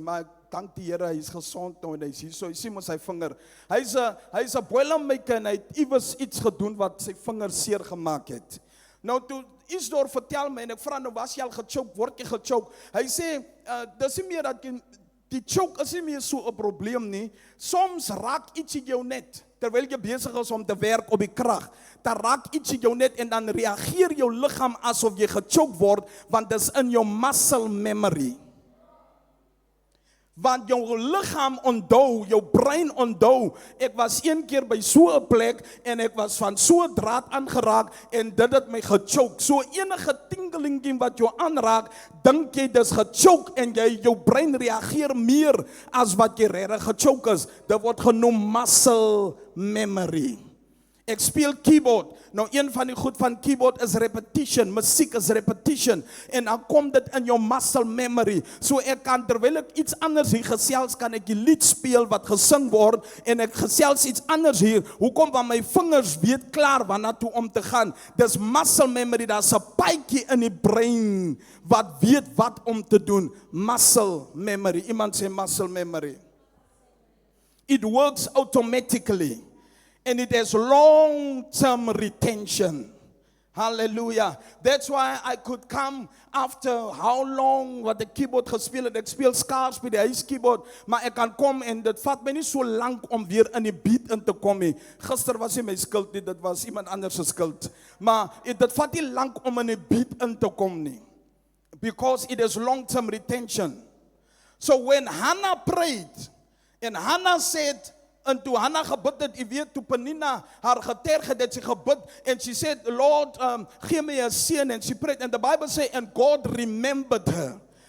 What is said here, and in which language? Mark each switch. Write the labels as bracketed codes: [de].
[af] Maar dank die Here, hy is gesond nou en hy is hier. So, hy sien ons sy vinger. Hy's 'n boilermaker en hy het iewers iets gedoen wat sy vinger seer gemaak het. Nou toe Isdor vertel my en ek vra nou, was jy al gechoke? Word jy gechoke? Hy sê, dis nie meer dat die choke is nie meer so 'n probleem nie. Soms raak iets in jou net. Terwyl jy besig is om te werk op die krag, dan raak iets in jou net en dan reageer jou liggaam asof jy gechoke word, want dit is in jou muscle memory. Want jou liggaam onthou, jou brein onthou, ek was een keer by so 'n plek en ek was van so 'n draad aangeraak en dit het my gechoke. So enige tingelingie wat jou aanraak, dink jy dis gechoke en jou brein reageer meer as wat jy regtig gechoke is. Dit word genoem muscle memory. Ek speel keyboard. Nou een van die goed van keyboard is repetition. Musiek is repetition. En dan kom dit in jou muscle memory. So ek kan terwyl ek iets anders hier gesels, kan ek die lied speel wat gesing word en ek gesels iets anders hier. Hoekom? Want my vingers weet klaar waarna toe om te gaan. Dis muscle memory. Daar's 'n paadjie in die brein wat weet wat om te doen. Muscle memory. Iemand sê muscle memory. [en] It works automatically. And it has long-term retention. Hallelujah. That's why I could come after how long [af] wat die keyboard gespeel het. Ek speel skaars by die huiskeyboard, maar ek kan kom en dit vat my nie so lank om weer in die beat in te kom nie. Gister was nie my skuld nie, dit was iemand anders se skuld. Maar dit vat nie lank om in die beat in te kom nie. [en] Because it has long-term retention. So when Hannah prayed, and Hannah said, [af] en toe Hannah gebid het, jy weet, toe Penina haar geterg het, het sy gebid, [en] and she said, Lord, [af] gee my 'n seun, [en] and she prayed, and the Bible say, and God remembered her.